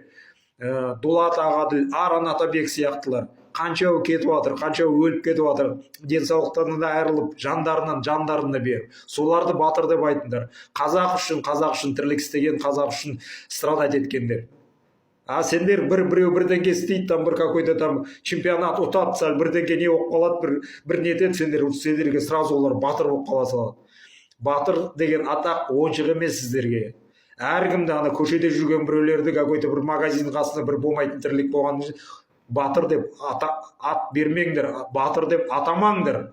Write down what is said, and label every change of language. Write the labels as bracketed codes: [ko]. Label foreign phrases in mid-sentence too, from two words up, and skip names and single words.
[kk] Дулат Ағаділ, Аран Атабек сияқтылар. Қаншауы кетіп жатыр, қаншауы өліп кетіп жатыр, денсаулықтарынан да айырылып, жандарына беріп. Соларды батыр деп айтыңдар. Қазақ үшін тірлік істеген, қазақ үшін страдать еткендер. Сендер біреу бірдеңке істейді, там бір [ru] какой-то там [kk] чемпионат ұтады, сәл бірдеңке не болып қалады, бір не етеді, сендерге сразу олар батыр болып қала салады. Батыр деген атақ ойыншық емес сіздерге. Әркімді көшеде жүрген біреулерді какой-то бір магазин қасында бір болмайтын тірлік болған батыр деп ат бермеңдер, батыр деп атамаңдар.